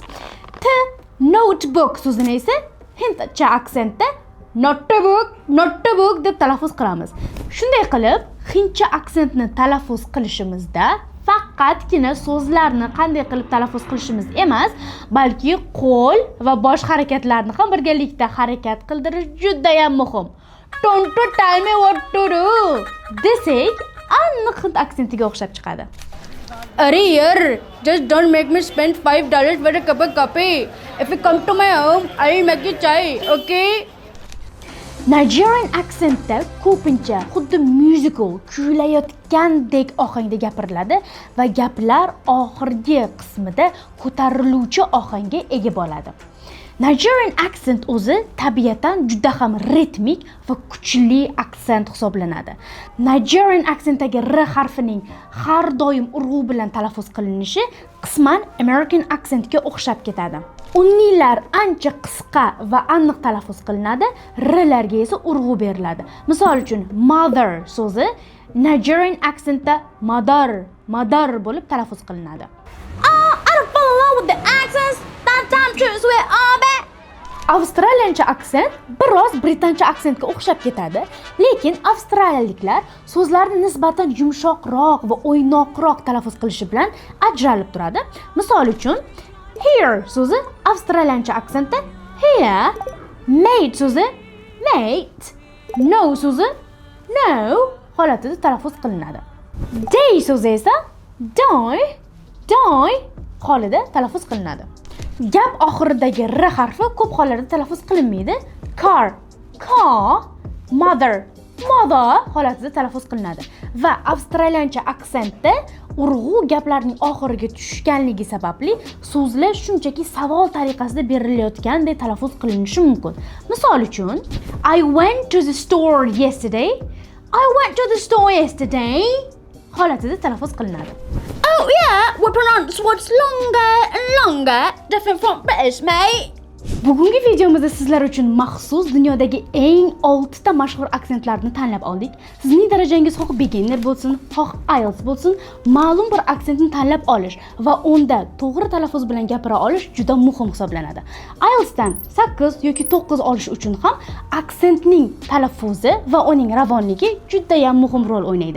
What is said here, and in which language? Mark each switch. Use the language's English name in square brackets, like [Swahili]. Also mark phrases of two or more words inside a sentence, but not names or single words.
[Uzbek] T notebook so'zini esa hindcha aksentda notebook deb talaffuz qilamiz. Shunday qilib, hindcha aksentni talaffuz qilishimizda faqatgina so'zlarni qanday qilib talaffuz qilishimiz emas, balki qo'l va bosh harakatlarni ham birgalikda harakat qildirish juda ham muhim. [English] Don't tell me what to do [Uzbek] desak, aniq hind aksentiga o'xshab chiqadi. [Hindi] Arey yaar, [English] just don't make me spend $5 for a cup of coffee. If you come to my home, I'll make you chai, okay? Nigerian accentda [Uzbek] ko'pincha xuddi musical kuylayotgandek ohangda gapiriladi va gaplar oxirgi qismida ko'tariluvchi ohangga ega bo'ladi. [English] Nigerian accent [Uzbek] o'zi tabiatan juda ham ritmik va kuchli aksent hisoblanadi. [English] Nigerian accentdagi [Uzbek] R harfining har doim urg'u bilan talaffuz qilinishi qisman [English] American accentga [Uzbek] o'xshab ketadi. Unnilar ancha qisqa va aniq talaffuz qilinadi, R'larga esa urg'u beriladi. Misol uchun, mother so'zi [English] Nigerian accentda [Uzbek] madar bo'lib talaffuz qilinadi. I don't fall in love with the accents. That time choose where are they? Avstraliyancha aksent biroz britancha aksentga o'xshab ketadi, lekin avstraliyaliklar so'zlarni nisbatan yumshoqroq va o'ynoqroq talaffuz qilishi bilan ajralib turadi. Misol uchun, here so'zi avstraliyancha aksentda here, mate so'zi mate, no so'zi no holatida talaffuz qilinadi. Day so'zi esa die holida talaffuz qilinadi. Gap oxiridagi R harfi ko'p hollarda talaffuz qilinmaydi. Car, mother holatida talaffuz qilinadi va avstraliyancha aksentda urg'u gaplarning oxiriga tushganligi sababli so'zlar shunchaki savol tariqasida berilayotgandek talaffuz qilinishi mumkin. Misol uchun, [English] I went to the store yesterday [Uzbek] holatida talaffuz qilinadi. [English] Oh yeah, we pronounce what's longer, different from British, mate. [Uzbek] Bugungi videomizda sizlar uchun maxsus dunyodagi eng 6 ta mashhur aksentlarni tanlab oldik. Sizning darajangiz xoh beginner bo'lsin, xoh IELTS bo'lsin, ma'lum bir aksentni tanlab olish va unda to'g'ri talaffuz bilan gapira olish juda muhim hisoblanadi. IELTS dan 8 yoki 9 olish uchun ham aksentning talaffuzi va uning ravonligi juda ham muhim rol o'ynaydi.